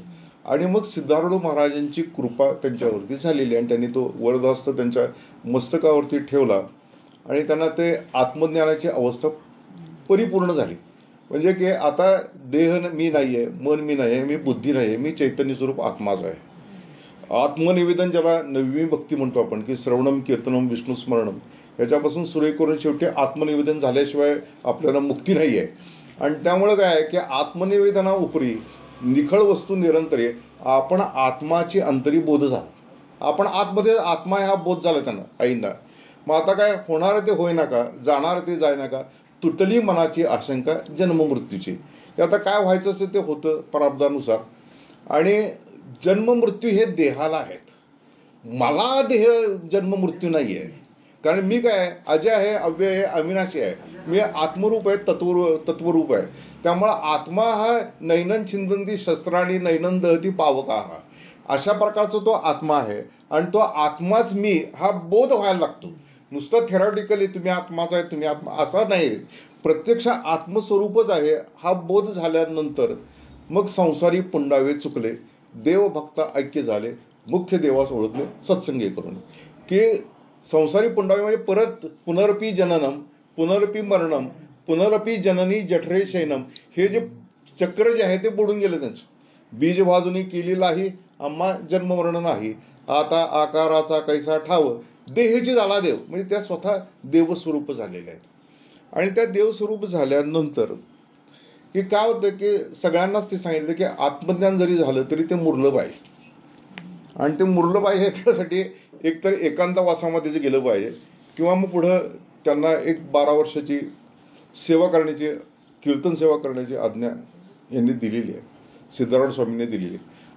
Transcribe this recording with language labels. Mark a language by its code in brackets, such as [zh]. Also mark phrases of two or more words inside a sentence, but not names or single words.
[mr] आणि मग सिद्धारूढ महाराजांची कृपा त्यांच्यावरती झालेली, आणि त्यांनी तो वरदहस्त त्यांच्या मस्तकावरती ठेवला आणि त्यांना ते आत्मज्ञानाची अवस्था परिपूर्ण झाली. म्हणजे की आता देह मी नाही आहे, मन मी नाही आहे, मी बुद्धी नाही आहे, मी चैतन्य स्वरूप आत्माच आहे. आत्मनिवेदन ज्याला नववी भक्ती म्हणतो आपण, की [sa] श्रवणम कीर्तनम विष्णू स्मरणम, [mr] ह्याच्यापासून सुरू करून शेवटी आत्मनिवेदन झाल्याशिवाय आपल्याला मुक्ती नाही आहे. आणि त्यामुळे काय आहे की आत्मनिवेदना उपरी निखळ वस्तू निरंतरे आपण आत्माची अंतरी बोध झाला. आपण आतमध्ये आत्मा हा बोध झाला त्यांना आईंना. मग आता काय होणार ते होईना का, जाणार ते जाय नका, तुटली मनाची आशंका जन्म मृत्यूची. आता काय व्हायचं असेल ते होतं प्रारब्धानुसार. आणि जन्म मृत्यू हे देहाला आहेत, मला देह जन्म मृत्यू नाही आहे. कारण मी काय अजय आहे, अव्यय आहे, अविनाशी आहे, मी आत्मरूप आहे, तत्वरूप आहे. त्यामुळे आत्मा हा [sa] नैनन छिंदंती शस्त्राणी नैनन दहती पावका, [mr] हा अशा प्रकारचा तो आत्मा आहे. आणि तो आत्माच मी हा बोध व्हायला लागतो. नुसतं थेरॉटिकली तुम्ही आत्माच आहे, तुम्ही आत्मा असा नाही, प्रत्यक्ष आत्मस्वरूपच आहे हा बोध झाल्यानंतर मग संसारी पुंडावे चुकले, देवभक्त ऐक्य झाले, मुख्य देवास ओळखले सत्संगी करून. की संसारी पुंडावे म्हणजे परत [sa] पुनरपी जननम पुनरपी मरणम पुनरपी जननी जठरे शयनम, [mr] हे जे चक्र जे आहे ते बुडून गेलं त्यांचं. बीज भाजूनी केलेलाही आम्हा जन्ममरण नाही, आता आकाराचा कैसा ठाव, देहेची झाला देव. म्हणजे त्या स्वतः देवस्वरूप झालेल्या आहेत. आणि त्या देवस्वरूप झाल्यानंतर की काय होतं की सगळ्यांनाच ते सांगितलं की आत्मज्ञान जरी झालं तरी ते मुरलं पाहिजे, आणि ते मुरलं पाहिजे त्यासाठी एकतर एकांतवासामध्ये जे गेलं पाहिजे, किंवा मग पुढं त्यांना एक 12 वर्षाची सेवा करण्याची, कीर्तन सेवा करण्याची आज्ञा यांनी दिलेली आहे, सिद्धारूढ स्वामींनी दिलेली आहे.